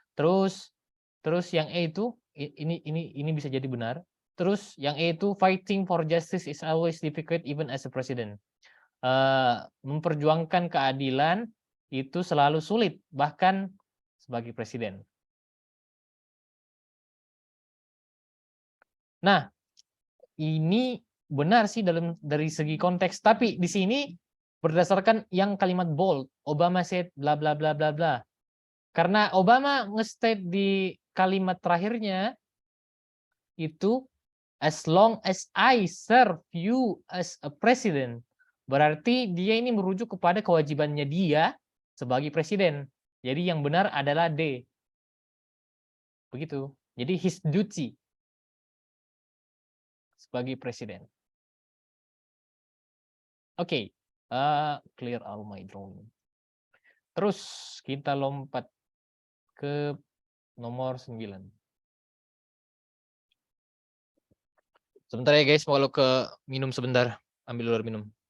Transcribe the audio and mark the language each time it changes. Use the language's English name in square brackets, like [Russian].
[Indonesian] Terus yang E itu ini bisa jadi benar. Terus yang E itu [English] fighting for justice is always difficult even as a president. [Indonesian] Memperjuangkan keadilan itu selalu sulit bahkan sebagai presiden. Nah, ini benar sih dari segi konteks, tapi di sini berdasarkan yang kalimat bold, [English] Obama said bla bla [Indonesian] bla bla bla. Karena Obama nge-state di kalimat terakhirnya itu [English] as long as I serve you as a president. [Indonesian] Berarti dia ini merujuk kepada kewajibannya dia sebagai presiden. Jadi yang benar adalah D. Begitu. Jadi [English] his duty [Indonesian] sebagai presiden. [English] Oke, clear all my drawing. [Indonesian] Terus kita lompat ke nomor 9. Sebentar ya guys, mau ke minum sebentar. Ambil luar minum.